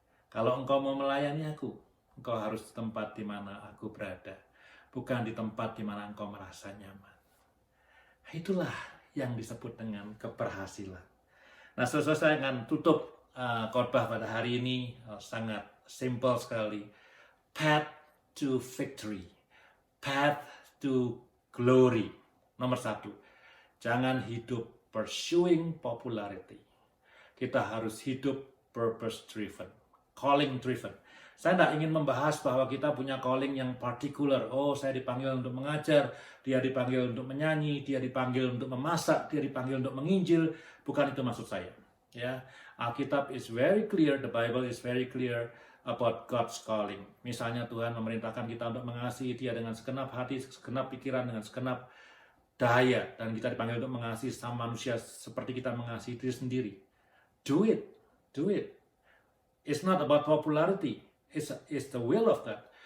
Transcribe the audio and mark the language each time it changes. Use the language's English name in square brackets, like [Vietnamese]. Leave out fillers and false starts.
[Indonesian] Kalau engkau mau melayani aku, engkau harus di tempat di mana aku berada, bukan di tempat di mana engkau merasa nyaman. Itulah yang disebut dengan keberhasilan. Nah, saudara, saya akan tutup khotbah pada hari ini sangat simple sekali. [English] Path to victory, path to glory. [Indonesian] Nomor 1. Jangan hidup pursuing popularity. Kita harus hidup purpose driven, calling driven. Saya tidak ingin membahas bahwa kita punya calling yang particular. Oh, saya dipanggil untuk mengajar, dia dipanggil untuk menyanyi, dia dipanggil untuk memasak, dia dipanggil untuk menginjil. Bukan itu maksud saya. [English] Ya, Alkitab is very clear, the Bible is very clear about God's calling. [Indonesian] Misalnya Tuhan memerintahkan kita untuk mengasihi Dia dengan segenap hati, segenap pikiran, dengan segenap daya, dan kita dipanggil untuk mengasihi sama manusia seperti kita mengasihi diri sendiri. [English] Do it, do it. It's not about popularity, it's the will of God.